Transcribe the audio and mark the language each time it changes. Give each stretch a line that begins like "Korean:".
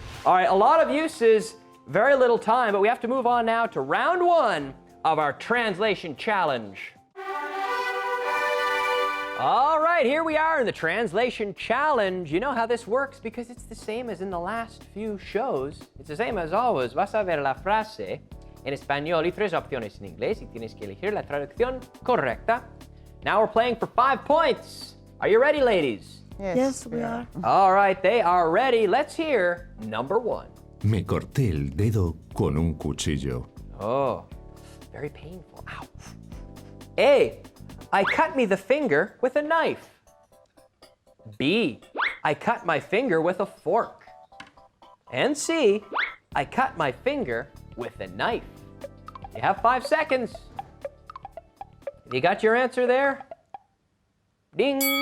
English: All right, a lot of uses, very little time, but we have to move on now to round one of our translation challenge. All right, here we are in the translation challenge. You know how this works because it's the same as in the last few shows. It's the same as always.
Spanish: Vas a ver la frase en español y 3 opciones en inglés y tienes que elegir la traducción correcta.
English: Now we're playing for 5 points. Are you ready, ladies? Yes, we are. All right, they are ready. Let's hear number 1.
Spanish: Me corté el dedo con un cuchillo.
English: Oh, very painful. Ow. A, I cut me the finger with a knife. B, I cut my finger with a fork. And C, I cut my finger with a knife. You have 5 seconds. You got your answer there? Ding.